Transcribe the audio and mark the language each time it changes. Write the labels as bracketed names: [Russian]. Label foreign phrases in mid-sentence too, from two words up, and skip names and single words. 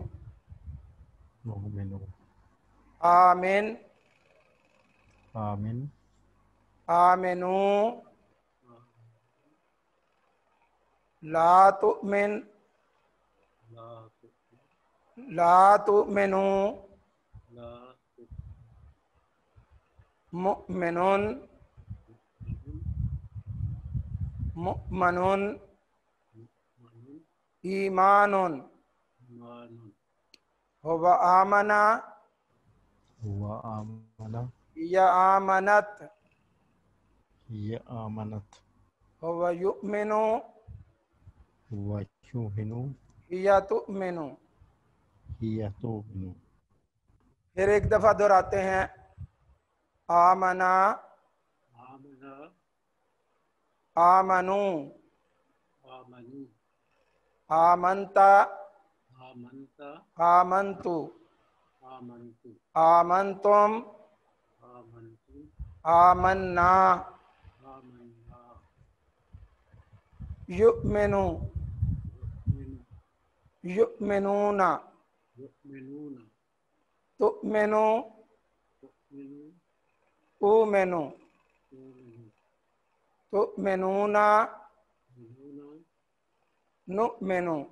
[Arabic] نؤمن, آمن, آمن, آمنُ، لا تؤمن، لا تؤمنُ، مؤمنون، مؤمنون، إيمانٌ، هو آمن, هو آمن, يا آمنت, هي آمنت, هو يؤمن, هو يؤمن, يا تؤمن. هي تؤمن. [Hindi] फिर एक दफा दोहराते हैं, आमना, [Arabic] آمنوا، آمنتَ, آمنتُ، آمنتم، آمنّا، يؤمن، يؤمنون، تؤمن، أؤمن، تؤمنون، نؤمن.